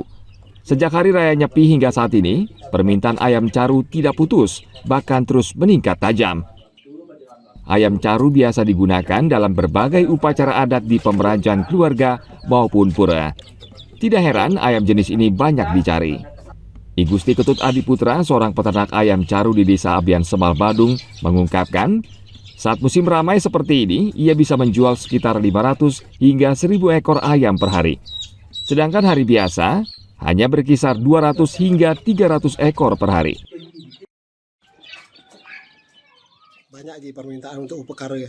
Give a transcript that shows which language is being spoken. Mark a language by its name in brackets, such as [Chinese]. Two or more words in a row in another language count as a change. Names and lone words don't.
[Indonesian] Sejak Hari Raya Nyepi hingga saat ini, permintaan ayam caru tidak putus, bahkan terus meningkat tajam. Ayam caru biasa digunakan dalam berbagai upacara adat di pemerajan keluarga maupun pura. Tidak heran ayam jenis ini banyak dicari. I Gusti Ketut Adi Putra, seorang peternak ayam caru di Desa Abian Semal Badung, mengungkapkan, saat musim ramai seperti ini, ia bisa menjual sekitar 500 hingga 1000 ekor ayam per hari. Sedangkan hari biasa, hanya berkisar 200 hingga 300 ekor per hari. Banyak di permintaan untuk upacara ya.